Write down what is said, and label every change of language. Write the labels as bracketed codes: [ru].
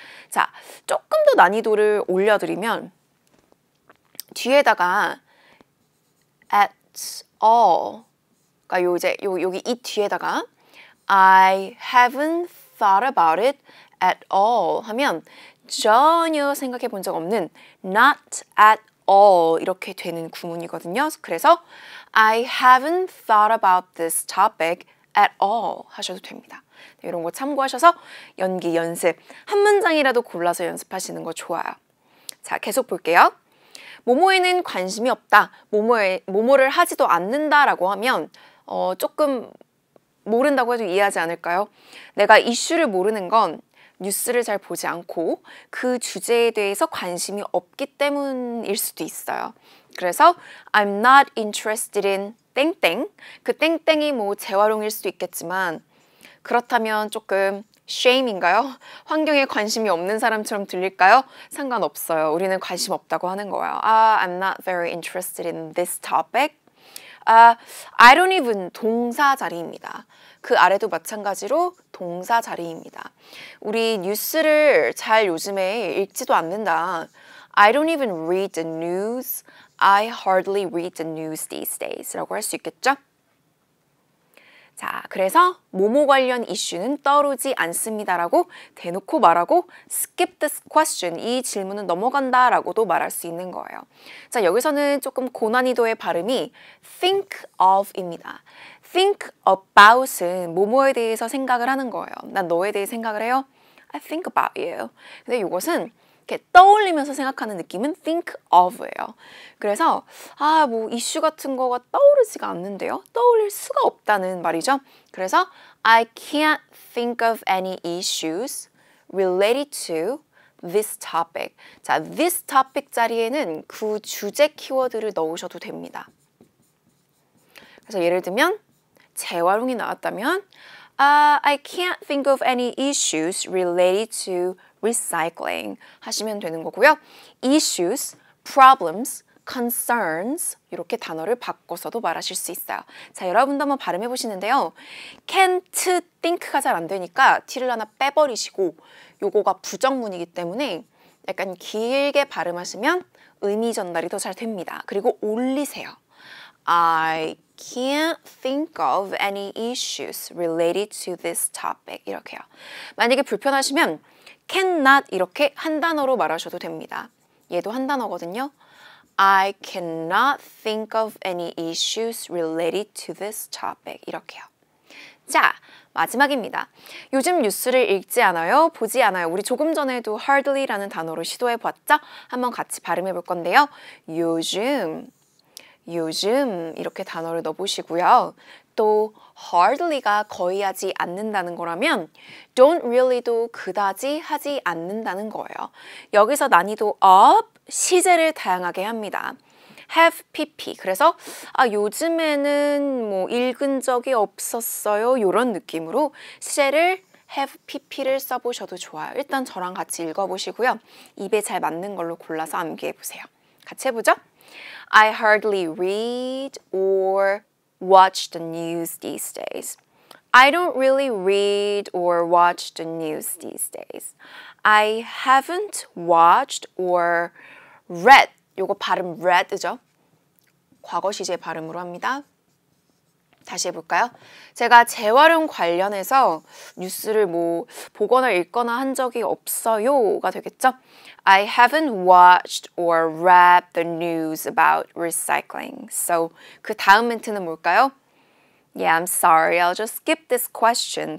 [ko] 자, 조금 더 난이도를 올려드리면 뒤에다가 at all, 그러니까 여기 이 뒤에다가 [en] I haven't thought about it at all [ko] 하면 전혀 생각해 본 적 없는 not at all 이렇게 되는 구문이거든요. [en] 그래서 I haven't thought about this topic at all [ko] 하셔도 됩니다. 이런 거 참고하셔서 연기 연습 한 문장이라도 골라서 연습하시는 거 좋아요. 자, 계속 볼게요. 모모에는 관심이 없다. 모모를 하지도 않는다라고 하면 조금 모른다고 해도 이해하지 않을까요? 내가 이슈를 모르는 건 뉴스를 잘 보지 않고 그 주제에 대해서 관심이 없기 때문일 수도 있어요. [en] 그래서 I'm not interested in 땡땡. [ko] 그 땡땡이 뭐 재활용일 수도 있겠지만 그렇다면 조금 shame인가요? 환경에 관심이 없는 사람처럼 들릴까요? 상관없어요. 우리는 관심 없다고 하는 거예요. [en] I'm not very interested in this topic. I don't even [ko] 동사 자리입니다. 그 아래도 마찬가지로 동사 자리입니다. 우리 뉴스를 잘 요즘에 읽지도 않는다. [en] I don't even read the news. I hardly read the news these days 라고 할 수 있겠죠? [ko] 자, 그래서 모모 관련 이슈는 떠오르지 않습니다라고 대놓고 말하고 [en] skip this question, [ko] 이 질문은 넘어간다라고도 말할 수 있는 거예요. 자, 여기서는 조금 고난이도의 발음이 think of입니다. think about은 모모에 대해서 생각을 하는 거예요. 난 너에 대해 생각을 해요. [en] I think about you. [ko] 근데 이것은 이렇게 떠올리면서 생각하는 느낌은 think of예요. 그래서 뭐 이슈 같은 거가 떠오르지가 않는데요. 떠올릴 수가 없다는 말이죠. [en] 그래서 I can't think of any issues related to this topic. [ko] 자, this topic 자리에는 그 주제 키워드를 넣으셔도 됩니다. 그래서 예를 들면 재활용이 나왔다면 [en] I can't think of any issues related to recycling [ko] 하시면 되는 거고요. issues, problems, concerns 이렇게 단어를 바꿔서도 말하실 수 있어요. 자, 여러분도 한번 발음해 보시는데요. can't think가 잘 안 되니까 t를 하나 빼버리시고 요거가 부정문이기 때문에 약간 길게 발음하시면 의미 전달이 더 잘 됩니다. 그리고 올리세요. [en] I can't think of any issues related to this topic [ko] 이렇게요. 만약에 불편하시면 cannot 이렇게 한 단어로 말하셔도 됩니다. 얘도 한 단어거든요. [en] I cannot think of any issues related to this topic [ko] 이렇게요. 자, 마지막입니다. 요즘 뉴스를 읽지 않아요? 보지 않아요? 우리 조금 전에도 hardly라는 단어로 시도해 봤죠? 한번 같이 발음해 볼 건데요. 요즘 이렇게 단어를 넣어보시고요. 또 hardly가 거의 하지 않는다는 거라면 don't really도 그다지 하지 않는다는 거예요. 여기서 난이도 up, 시제를 다양하게 합니다. have pp, 그래서 요즘에는 뭐 읽은 적이 없었어요. 이런 느낌으로 시제를 have pp를 써보셔도 좋아요. 일단 저랑 같이 읽어보시고요. 입에 잘 맞는 걸로 골라서 암기해보세요. 같이 해보죠. [en] I hardly read or watch the news these days. I don't really read or watch the news these days. I haven't watched or read. [ko] 요거 발음 read죠? 과거 시제 발음으로 합니다. 다시 해볼까요? 제가 재활용 관련해서 뉴스를 뭐 보거나 읽거나 한 적이 없어요가 되겠죠? [en] I haven't watched or read the news about recycling. So [ko] 그 다음 멘트는 뭘까요? [en] Yeah, I'm sorry. I'll just skip this question.